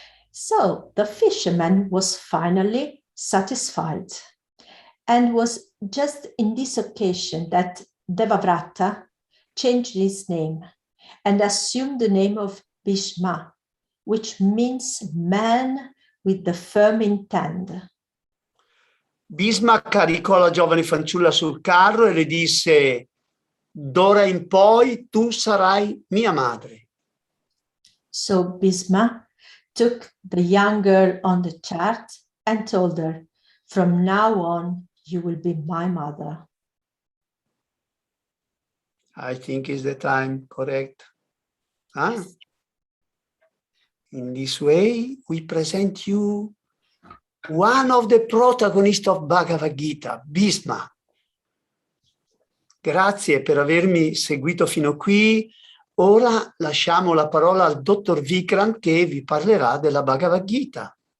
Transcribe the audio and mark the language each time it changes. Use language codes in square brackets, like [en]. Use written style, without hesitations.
[en] So the fisherman was finally satisfied, and was just in this occasion that Devavrata changed his name and assumed the name of Bhishma, which means man with the firm intent. [it] Bhisma caricò la giovane fanciulla sul carro e le disse: d'ora in poi tu sarai mia madre. [en] So Bhisma took the young girl on the chart and told her, from now on, you will be my mother. I think is the time correct. Huh? Yes. In this way, we present you one of the protagonists of Bhagavad Gita, Bhisma. [it] Grazie per avermi seguito fino qui. Ora lasciamo la parola al dottor Vikrant che vi parlerà della Bhagavad Gita.